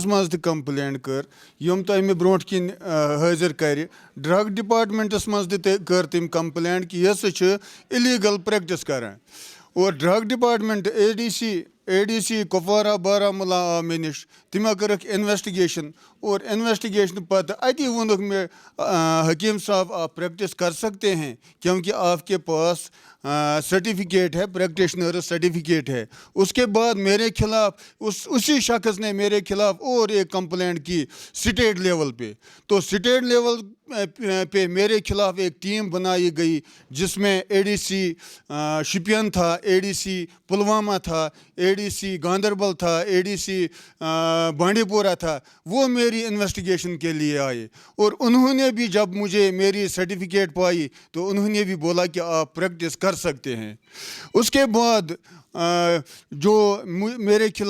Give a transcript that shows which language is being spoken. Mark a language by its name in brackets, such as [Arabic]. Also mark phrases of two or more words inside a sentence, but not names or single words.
[Kashmiri] منٛز تہِ کمپلینٹ کٔر یِم تۄہہِ مےٚ برونٛٹھ کِنۍ حٲضِر کرِ [English] drug departments [Kashmiri] منٛز تہِ کٔر تٔمۍ کمپلینٹ کہِ یہِ ہسا چھُ [English] illegal practice [Kashmiri] کران اور [English] drug department [Kashmiri] ADC کپوارہ بارہمولہ آو مےٚ نِش تِمو کٔرٕکھ انویسٹِگیشن اور انویسٹِگیشن پتہٕ اتی ووٚنُکھ مےٚ [Urdu] حکیٖم صاحب آپ پریکٹس کر سکتے ہیں کیونکہ آپ کے پاس سرٹیفکیٹ ہے پریکٹیشنر سرٹیفکیٹ ہے اس کے بعد میرے خلاف اسی شخص نے میرے خلاف اور ایک کمپلینٹ کی [English] state level [Urdu] پہ تو [English] state level [Urdu] پہ میرے خلاف ایک ٹیم بنائی گئی جس میں ADC شپین تھا ADC پلوامہ تھا ADC گاندربل تھا ADC بانڈی پورہ تھا وہ میری انویسٹیگیشن کے لیے آئے اور انہوں نے بھی جب مجھے میری سرٹیفکیٹ پائی تو انہوں نے بھی بولا کہ آپ پریکٹس کر سکتے ہیں اس کے بعد جو میرے